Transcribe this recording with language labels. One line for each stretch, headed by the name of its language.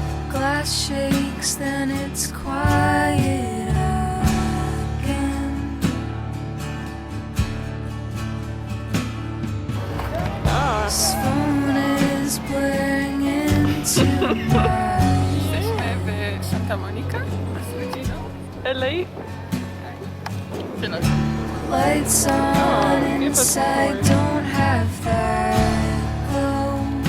English: Glass shakes, then it's quiet again. This phone is blaring into my
Polish: Jesteśmy w Santa Monica z rodziną.
English: LA. lights on inside, don't have that glow.